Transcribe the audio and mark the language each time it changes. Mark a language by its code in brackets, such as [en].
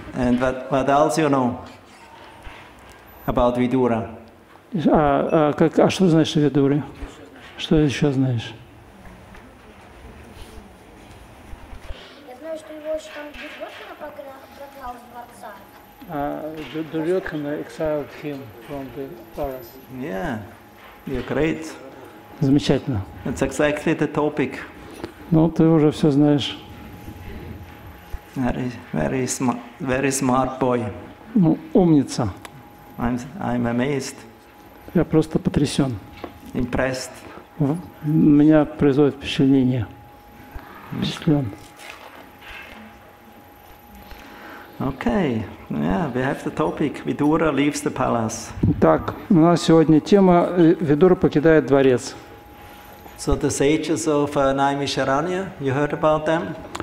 [en] And what else you know about Vidura? [ru] А что знаешь о Видуре? Что еще знаешь? Я знаю, что его еще там Дурьотхана прогнал из дворца. [en] Дурьотхана exiled him from the palace. Yeah, you're great. [ru] Замечательно. [en] That's exactly the topic. [ru] Ну, ты уже все знаешь. [en] Very smart boy. [ru] Ну, умница. [en] I'm amazed, [ru] Я просто потрясен. [en] impressed. [ru] Меня производит впечатление. Впечатлен. [en] Okay, yeah, we have the topic. Vidura leaves the palace. [ru] Так, у нас сегодня тема «Видура покидает дворец». [en] So the sages of Naimisharanya, you heard about them?